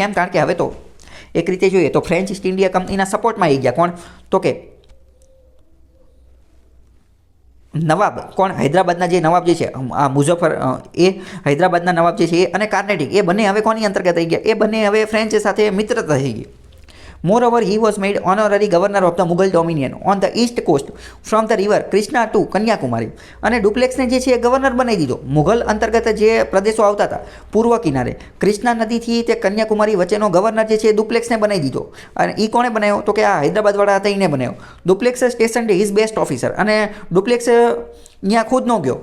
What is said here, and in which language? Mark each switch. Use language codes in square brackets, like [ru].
[gu] કેમ? કારણ કે હવે તો એક રીતે જોઈએ તો ફ્રેન્ચ ઈસ્ટ ઇન્ડિયા કંપનીના સપોર્ટમાં આવી ગયા. કોણ? તો કે નવાબ. કોણ? હૈદરાબાદના જે નવાબ જે છે મુઝફ્ફર, એ હૈદરાબાદના નવાબ જે છે એ, અને કાર્નેટિક, એ બંને હવે કોની અંતર્ગત આવી ગયા? એ બંને હવે ફ્રેન્ચ સાથે મિત્રતા થઈ ગઈ. [en] Moreover, he was made honorary governor of the Mughal dominion on the east coast from the river Krishna to Kanyakumari. [gu] અને ડુપ્લેક્સને જે છે એ ગવર્નર બનાવી દીધો મુઘલ અંતર્ગત જે પ્રદેશો આવતા હતા પૂર્વ કિનારે કૃષ્ણા નદીથી તે કન્યાકુમારી વચ્ચેનો ગવર્નર જે છે એ ડુપ્લેક્સને બનાવી દીધો. અને એ કોણે બનાવ્યો? તો કે આ હૈદરાબાદવાળા હતા એને બનાવ્યો. [en] Dupleix station his best officer, [gu] અને ડુપ્લેક્સ અહીંયા ખુદ ન ગયો.